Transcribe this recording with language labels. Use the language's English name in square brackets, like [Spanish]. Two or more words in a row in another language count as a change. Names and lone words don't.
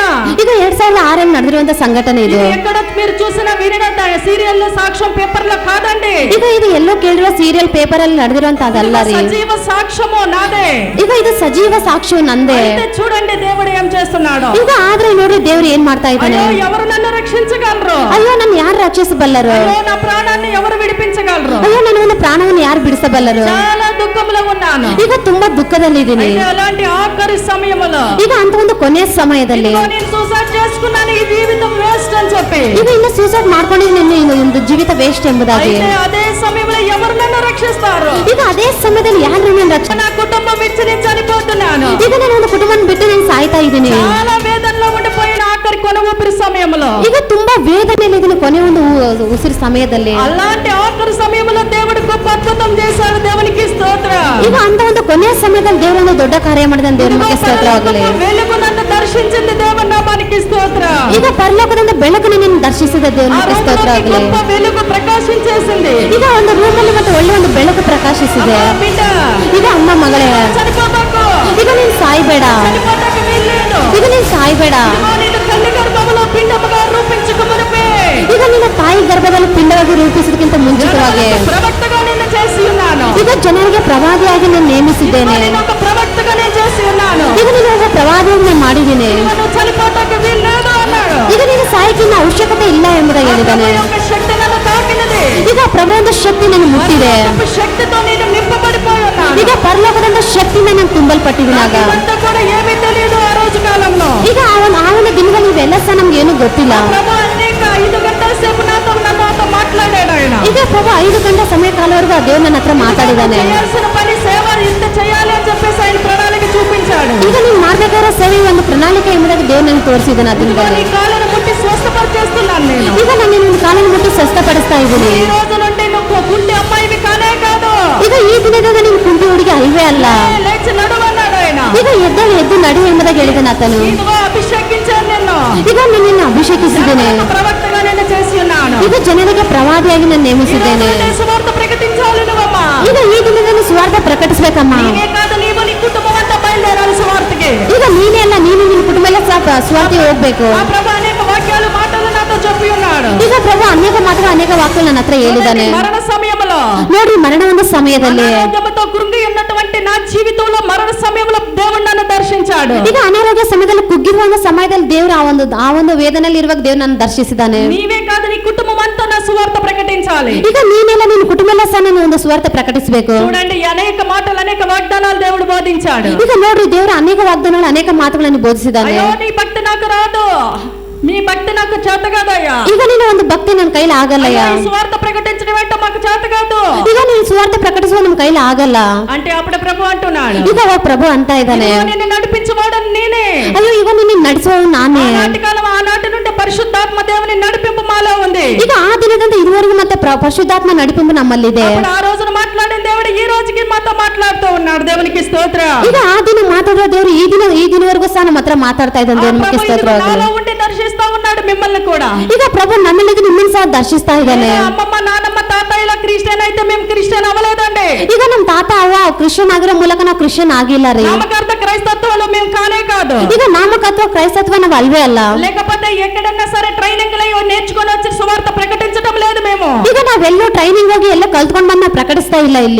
[Kannada] ಈಗ 2006 ನಡೆದಿರುವಂತ ಸಂಘಟನೆ ಇದು. [Telugu] ఎక్కడ మీరు చూసిన వినిన సీరియల్ సాక్ష్యం పేపర్లో కాదండి. [Kannada] ಈಗ ಇದು ಎಲ್ಲೋ ಕೇಳಿರೋ ಸೀರಿಯಲ್ ಪೇಪರ್ ಅಲ್ಲಿ ನಡೆದಿರುವಂತ ಅದಲ್ಲ ರೀ. [Telugu] సజీవ సాక్ష్యము నాదే. [Kannada] ಈಗ ಇದು ಸಜೀವ ಸಾಕ್ಷ್ಯ ನಂದೇ. [Telugu] చూడండి దేవుడు ఏం చేస్తున్నాడు. [Kannada] ಈಗ ಆದ್ರೆ ನೋಡಿ ದೇವ್ರು ಏನ್ ಮಾಡ್ತಾ ಇದ್ದಾನೆ. [Telugu] ఎవరు నన్ను రక్షించగలరు. [Kannada] ಅಯ್ಯೋ ನನ್ನ ಯಾರು ರಕ್ಷಿಸಬಲ್ಲರು. [Telugu] నా ప్రాణాన్ని ఎవరు విడిపించగలరు. [Kannada] ಅಯ್ಯೋ ನನ್ನ ಒಂದು ಪ್ರಾಣವನ್ನು ಯಾರು ಬಿಡಿಸಬಲ್ಲರು. [Telugu] చాలా దుఃఖంలో ఉన్నాను. [Kannada] ಈಗ ತುಂಬಾ ದುಃಖದಲ್ಲಿದ್ದೀನಿ. [Telugu] అలాంటి ఆఖరి సమయంలో, [Kannada] ಈಗ ಅಂತ ಒಂದು ಕೊನೆಯ ಸಮಯದಲ್ಲಿ [Telugu] నేను సూసైడ్ చేసుకున్నాను, ఈ జీవితం వేస్ట్ అని చెప్పి, [Kannada] ಈಗ ಇನ್ನು ಸೂಸೈಡ್ ಮಾಡ್ಕೊಂಡಿದ್ದೀನಿ, ಇನ್ನು ಒಂದು ಜೀವಿತ ವೇಸ್ಟ್ ಎಂಬುದಾಗಿ. [Telugu] అదే సమయంలో ఎవరు నన్ను రక్షిస్తారు. [Kannada] ಈಗ ಅದೇ ಸಮಯದಲ್ಲಿ ಯಾರು ನನ್ನ ರಕ್ಷಣೆ. [Telugu] నా కుటుంబం ఇచ్చి నేను చనిపోతున్నాను. [Kannada] ಈಗ ನಾನು ಒಂದು ಕುಟುಂಬವನ್ನು ಬಿಟ್ಟು ನಾನು ಸಾಯ್ತಾ ಇದ್ದೀನಿ. [Telugu] చాలా వేదనలో ఉండిపోయిన ఆఖరి కొన ఊపిరి సమయంలో, [Kannada] ಈಗ ತುಂಬಾ ವೇದನೆಯಲ್ಲಿ ಇದನ್ನು ಕೊನೆ ಒಂದು ಉಸಿರು ಸಮಯದಲ್ಲಿ, [Telugu] అలాంటి ఆఖరి సమయంలో దేవుడు గొప్ప అద్భుతం చేశాడు. దేవునికి స్తోత్రం. [Kannada] ಈಗ ಅಂತ ಒಂದು ಕೊನೆಯ ಸಮಯದಲ್ಲಿ ದೇವರು ಒಂದು ದೊಡ್ಡ ಕಾರ್ಯ ಮಾಡಿದ ದೇವರಿಗೆ ಸ್ತೋತ್ರವಾಗಲಿ. [Telugu] వెలుగు నన్ను దర్శించింది, దేవుని నామానికి స్తోత్రం. [Kannada] ಈಗ ಪರಲೋಕದಿಂದ ಬೆಳಕು ನಿನ್ನನ್ನು ದರ್ಶಿಸಿದ ದೇವರಿಗೆ ಸ್ತೋತ್ರವಾಗಲಿ. [Telugu] గొప్ప వెలుగు ప్రకాశించేసింది. [Kannada] ಈಗ ಒಂದು ರೂಮಲ್ಲಿ ಮತ್ತೆ ಒಳ್ಳೆ ಒಂದು ಬೆಳಕು ಪ್ರಕಾಶಿಸಿದೆ. [Telugu] బిడ్డ, [Kannada] ಈಗ ಅಮ್ಮ ಮಗಳೇ, [Telugu] చనిపోతాకు. [Kannada] ಈಗ ನೀನ್ ಸಾಯ್ಬೇಡ. [Telugu] చనిపోతాకు వీల్లేదు. [Kannada] ಈಗ ನೀನ್ ಸಾಯ್ಬೇಡ. [Telugu] నేను తల్లి గర్భంలో పిండముగా రూపించక మునుపే, [Kannada] ಈಗ ನಿನ್ನ ತಾಯಿ ಗರ್ಭದಲ್ಲಿ ಪಿಂಡವಾಗಿ ರೂಪಿಸೋದಕ್ಕಿಂತ ಮುಂಚಿತವಾಗಿ [Telugu] ప్రవక్తగా నిన్ను చేసి ఉన్నాను. [Kannada] ಈಗ ಜನರಿಗೆ ಪ್ರವಾದಿಯಾಗಿ ನಾನು ನೇಮಿಸಿದ್ದೇನೆ. [Telugu] నేను ఒక ప్రవక్తగా నేను చేసి ఉన్నాను. [Kannada] ಈಗ ನೀನು ಒಬ್ಬ ಪ್ರವಾದಿಯಾಗಿ ನಾನು ಮಾಡಿದ್ದೀನಿ. [Telugu] నువ్వు చనిపోతాకు వీల్లేదు అన్నాడు. [Kannada] ಈಗ ನೀನು ಸಾಯಕ್ಕಿನ್ನ ಅವಶ್ಯಕತೆ ಇಲ್ಲ ಎಂಬುದಾಗಿ ಹೇಳಿದ್ದಾನೆ. [Telugu] శక్తి నన్ను తాకినది. [Kannada] ಈಗ ಪ್ರಭುವಿನ ಶಕ್ತಿ ನನ್ನ ಮುಟ್ಟಿದೆ. [Telugu] శక్తితో నేను నింపబడిపోయి ఉన్నాను. [Kannada] ಈಗ ಪರಲೋಕದಿಂದ ಶಕ್ತಿಯಿಂದ ನಾನು ತುಂಬಲ್ಪಟ್ಟಿದ್ದೀನಾಗ. [Telugu] ఇదంతా కూడా ఏమీ తెలియదు ఆ రోజు కాలంలో. [Kannada] ಈಗ ಆ ಒಂದು ದಿನದಲ್ಲಿ ಇವೆಲ್ಲ ಸಹ ನಮ್ಗೆ ಏನು ಗೊತ್ತಿಲ್ಲ. [Telugu] ప్రభు అనేక 5 గంటల [Kannada] ಈಗ ప్రభు 5 ಗಂಟೆ ಸಮಯ ಕಾಲವರೆಗೂ ಆ ದೇವ್ರು ನನ್ನ ಹತ್ರ ಮಾತಾಡಿದಾನೆ. [Telugu] చేయాల్సిన పని సేవ ఇంత చేయాలి అని చెప్పేసి ఆయన ప్రణాళిక చూపించాడు. [Kannada] ಈಗ ನೀನು ಮಾಡ್ಬೇಕಾದ್ರೆ ಸೇವೆ ಒಂದು ಪ್ರಣಾಳಿಕೆ ಎಂಬುದಾಗಿ ದೇವ್ರು ನನಗೆ ತೋರಿಸಿದ್ದಾನೆ. [Telugu] ఇదిగో [Kannada] ಅದರಿಂದ [Telugu] నీ కాళ్ళను ముట్టి స్వస్థపరిచేస్తున్నాను నేను. [Kannada] ಈಗ ನಾನು ನಿನ್ನ ಕಾಲನ್ನು ಮುಟ್ಟಿ ಸ್ವಸ್ಥಪಡಿಸ್ತಾ ಇದ್ದೀನಿ. [Telugu] ఈ రోజు నుండి నువ్వు గుండె అమ్మాయివి కానే కాదు. [Kannada] ಈಗ ಈ ದಿನದಿಂದ ನೀನು ಕುಂಟಿ ಹುಡುಗಿ ಅಲ್ವೇ ಅಲ್ಲ. [Telugu] లేచి నడువన్నాడు ఆయన. [Kannada] ಈಗ ಎದ್ದು ನಡು ಎಂಬುದಾಗಿ ಹೇಳಿದಾನೆ ಆತನು. [Telugu] ఇదిగో అభిషేకించాను నిన్ను. [Kannada] ಈಗ ನಿನ್ನನ್ನು ಅಭಿಷೇಕಿಸಿದ್ದೇನೆ. [Telugu] ప్రవక్తగా నేను చేసి ఉన్నాను. [Kannada] ಈಗ ಜನರಿಗೆ ಪ್ರವಾದಿಯಾಗಿ ನಾನು ನೇಮಿಸಿದ್ದೇನೆ. [Telugu] సువార్త ప్రకటించాలి నువ్వమ్మా. [Kannada] ಈಗ ಈ ದಿನದಲ್ಲಿ ಸುವಾರ್ಥ ಪ್ರಕಟಿಸಬೇಕಮ್ಮ. [Telugu] నీవే కాదు నీవు నీ కుటుంబం అంతా బయలుదేరాలి సువార్తకి. [Kannada] ಈಗ ನೀನೇ ಅಲ್ಲ, ನೀನು ನಿನ್ನ ಕುಟುಂಬ ಎಲ್ಲ ಸ್ವಾರ್ಥಿ ಹೋಗ್ಬೇಕು. [Telugu] ఆ ప్రభు అనేక వాక్యాలు మాటలు నాతో చెప్పి ఉన్నాడు. [Kannada] ಈಗ ప్రభు ಅನೇಕ ಮಾತುಗಳು ಅನೇಕ ವಾಕ್ಯಗಳು ನನ್ನ ಹತ್ರ ಹೇಳಿದ್ದಾನೆ. [Telugu] మరణ సమయంలో [Kannada] ನೋಡ್ರಿ, ಮರಣ ಒಂದು ಸಮಯದಲ್ಲಿ [Telugu] అనారోగ్యంతో కృంగి ఉన్నటువంటి నా జీవితంలో మరణ సమయంలో దేవుడు నన్ను దర్శించాడు. [Kannada] ಈಗ ಅನಾರೋಗ್ಯ ಸಮಯದಲ್ಲಿ ಕುಗ್ಗಿರುವ ಒಂದು ಸಮಯದಲ್ಲಿ ದೇವರು ಆ ಒಂದು ವೇದನೆಯಲ್ಲಿ ಇರುವಾಗ ದೇವ್ರು ನನ್ನ ದರ್ಶಿಸಿದ್ದಾನೆ. [Telugu] నీవే కాదు నీ కుటుంబం అంతా నా సువార్త ప్రకటించాలి. [Kannada] ಈಗ ನೀನೆಲ್ಲ ನಿನ್ನ ಕುಟುಂಬ ಎಲ್ಲ ಸಹ ನಾನು ಒಂದು ಸುವಾರ್ತೆ ಪ್ರಕಟಿಸಬೇಕು. [Telugu] చూడండి అనేక మాటలు అనేక వాగ్దానాలు దేవుడు బోధించాడు. [Kannada] ಈಗ ನೋಡ್ರಿ, ದೇವರು ಅನೇಕ ವಾಗ್ದಾನಗಳು ಅನೇಕ ಮಾತುಗಳನ್ನು ಬೋಧಿಸಿದ್ದಾನೆ. [Telugu] అయ్యో నీ భక్తి నాకు రాదు, మీ భక్తి నాకు చేత కాదయ్యా. [Kannada] ಈಗ ನೀನು ಒಂದು ಭಕ್ತಿ ನನ್ನ ಕೈಲಿ ಆಗಲ್ಲಯ್ಯ. [Telugu] అయ్యో, ఈ సువార్త ప్రకటించడం ఏంటో మాకు చేత కాదు. [Kannada] ಈಗ ನೀನು ಸುವಾರ್ತೆ ಪ್ರಕಟಿಸುವ ನಮ್ಮ ಕೈಲಿ ಆಗಲ್ಲ [Telugu] అంటే అప్పుడు ప్రభు అంటున్నాడు, [Kannada] ಈಗ ಅವಾಗ ప్రభు ಅಂತ ಇದ್ದಾನೆ, [Telugu] ఇదిగో నిన్ను నడిపించువాడని నేనే. [Kannada] ಅಯ್ಯೋ ಈಗ ನಿನ್ನ ನಡೆಸುವವನು ನಾನೇ. [Telugu] ఆనాటి కాలం ఆనాటి నుండి పరిశుద్ధాత్మ దేవుని నడిపింపు మాలో ఉంది. [Kannada] ಈಗ ಆ ದಿನದಿಂದ ಇದುವರೆಗೂ ಮತ್ತೆ ಪರಿಶುದ್ಧಾತ್ಮ ನಡಿಪಿಂಪು ನಮ್ಮಲ್ಲಿದೆ. [Telugu] అప్పుడు ఆ రోజున మాట్లాడిన దేవుడు ఈ రోజుకి మాతో మాట్లాడుతూ ఉన్నాడు. దేవునికి స్తోత్రం. [Kannada] ಈಗ ఆ ದಿನ ಮಾತಾಡುವ ದೇವರು ಈ ದಿನವರೆಗೂ ಸಹ ನಮ್ಮ ಹತ್ರ ಮಾತಾಡ್ತಾ ಇದ್ದಾನೆ. ದೇವರಿಗೆ ಸ್ತೋತ್ರ. [Telugu] నాలో ఉండి దర్శిస్తా ఉన్నాడు మిమ్మల్ని కూడా. [Kannada] ಈಗ ప్రభు ನಮ್ಮಲ್ಲಿ ನಿಮ್ಮನ್ನು ಸಹ ದರ್ಶಿಸ್ತಾ ಇದ್ದಾನೆ. [Telugu] అమ్మమ్మ నానమ్మ తాతయ్యల క్రిస్టియన్ అయితే మేము క్రిస్టియన్ అవ్వలేదండి. [Kannada] ಈಗ ನಮ್ಮ ತಾತ ಅವ್ವ ಕ್ರಿಶ್ಚಿಯನ್ ಆಗಿರೋ ಮೂಲಕ ನಾವು ಕ್ರಿಶ್ಚಿಯನ್ ಆಗಿಲ್ಲ ರೀ. [Telugu] నామకార్థ క్రైస్తత్వాలు మేము కానే కాదు. [Kannada] ಈಗ ನಾಮಕತ್ವ ಕ್ರೈಸ್ತತ್ವ ನಾವು ಅಲ್ವೇ ಅಲ್ಲ. [Telugu] లేకపోతే ఎక్కడన్నా సరే ట్రైనింగ్ నేర్చుకొని వచ్చి సువార్త ప్రకటించడం లేదు మేము. [Kannada] ಈಗ ನಾವೆಲ್ಲೋ ಟ್ರೈನಿಂಗ್ ಹೋಗಿ ಎಲ್ಲ ಕಲ್ತ್ಕೊಂಡು ಬಂದು ಪ್ರಕಟಿಸ್ತಾ ಇಲ್ಲ ಇಲ್ಲಿ.